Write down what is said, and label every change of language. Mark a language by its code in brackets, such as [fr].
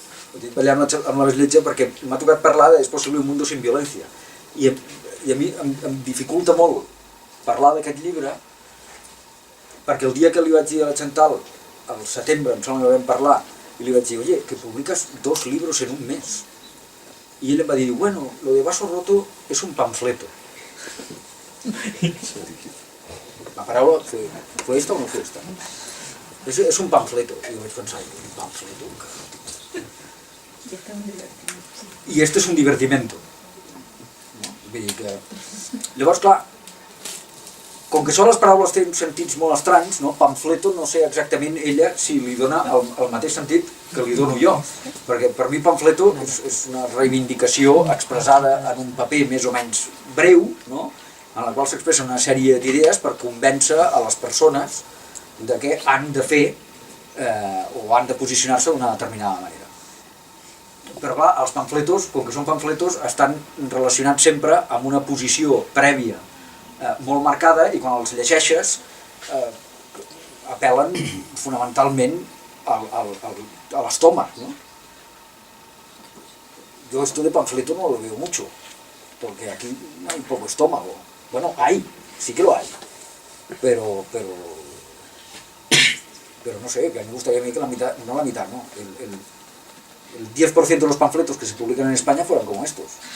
[ca] Ho dic ballar amb la més lletja perquè m'ha tocat parlar de És possible un mundo sin violencia. I a mi em dificulta molt parlar d'aquest llibre, perquè el dia que li vaig dir a la Chantal, al setembre, em sembla que vam parlar, i li vaig dir, [es] oye, que publiques 2 libros en un mes. Y él me va a decir, bueno, lo de Vaso Roto es un panfleto. [ca] La paraula [es] fue esta o no fue esta? Es un panfleto. Y yo [ca] vaig pensar, [es] un panfleto? [ca] I este és un divertimento. Vull dir que... Llavors, clar, com que són les paraules tenen sentits molt estranys, no? Pamfleto no sé exactament ella si li dona el mateix sentit que li dono jo, perquè per mi pamfleto és una reivindicació expressada en un paper més o menys breu, no? En la qual s'expressa una sèrie d'idees per convèncer a les persones de què han de fer o han de posicionar-se d'una determinada manera. Però clar, els pamfletos, com que són pamfletos, estan relacionats sempre amb una posició prèvia molt marcada, i quan els llegeixes apel·len fonamentalment a l'estómac, ¿no? [es] Yo esto de panfleto no lo veo mucho, porque aquí hay poco estómago. Bueno, hay, sí que lo hay, pero no sé, que a mí me gustaría que la mitad, no la mitad, no, el 10% de los panfletos que se publican en España fueran como estos.